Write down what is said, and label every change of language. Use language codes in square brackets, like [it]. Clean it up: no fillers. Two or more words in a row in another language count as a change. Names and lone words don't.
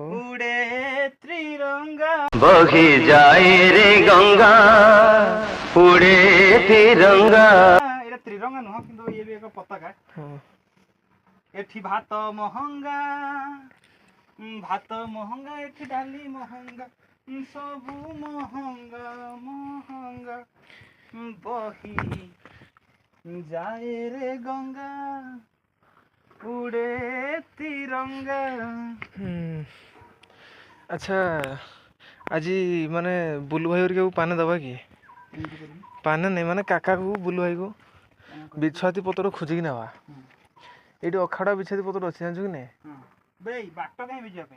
[or] ଉଡ଼େ ତ୍ରିରଙ୍ଗା। ବହି ଯାଏ ରେ ଗଙ୍ଗା, ଉଡ଼େ ତ୍ରିରଙ୍ଗା। ଏଇଟା ତ୍ରିରଙ୍ଗା ନୁହଁ, କିନ୍ତୁ ଇଏ ବି ଏକ ପତାକା। ଏଠି ଭାତ ମହଙ୍ଗା, ଏଠି ଡାଲି ମହଙ୍ଗା, ସବୁ ମହଙ୍ଗା। ବହି ଯାଏ ରେ ଗଙ୍ଗା ଉଡ଼େ ତ୍ରିରଙ୍ଗା। ଆଚ୍ଛା ଆଜି ମାନେ ବୁଲୁ ଭାଇ ହେରିକାକୁ ପାନ ଦେବା କି? ପାନ ନାଇଁ ମାନେ କାକାକୁ ବୁଲୁ ଭାଇକୁ ବିଛୁଆତି ପତ୍ର ଖୋଜିକି ନେବା। ଏଇଠି ଅଖାଡ଼ା ବିଛୁଆତି ପତ୍ର ଅଛି ଜାଣିଛୁ କି ନାଇଁ? ବେଇ ବାଟ କାହିଁ ବି ଯିବା ପାଇଁ